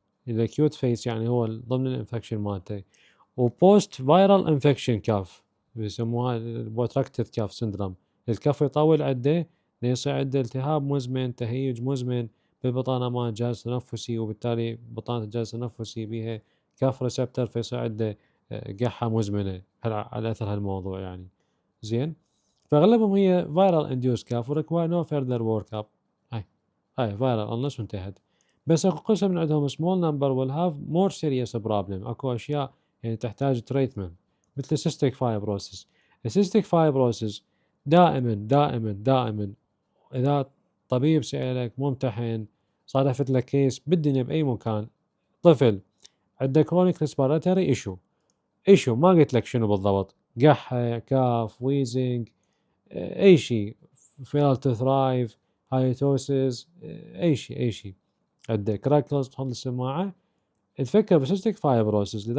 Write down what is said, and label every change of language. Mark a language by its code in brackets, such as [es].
[ar] الاكيوت فيس يعني هو ضمن الانفكشن مالته، وبوست فيرال انفكشن كاف يسموها البوتراكتد كاف سندروم، الكف يطول عنده يصير عنده التهاب مزمن تهيج مزمن بالبطانة مال الجهاز التنفسي، وبالتالي بطانة الجهاز التنفسي بها كاف ريسبتر فيصير عنده قحة مزمنة على أثر هالموضوع يعني. زين فأغلبهم هي [en] viral induced [ar] كاف و [en] require no further work up. [ar] هاي [en] viral illness [ar] وانتهت. بس اكو قسم من عندهم [en] small number will have more serious problem، [ar] اكو اشياء يعني تحتاج treatment مثل cystic fibrosis. الcystic fibrosis دائما اذا طبيب سألك ممتحن صادفت لك كيس بالدنيا باي مكان طفل عنده [en] chronic respiratory issue [ar] ما قلت لك شنو بالضبط، قحة، كاف، ويزنج، اي شيء، [en] fail to thrive، [ar] هايتوسيس، اي شيء عنده كراكلز تحط السماعة تفكر بسيستيك فايبروسيس.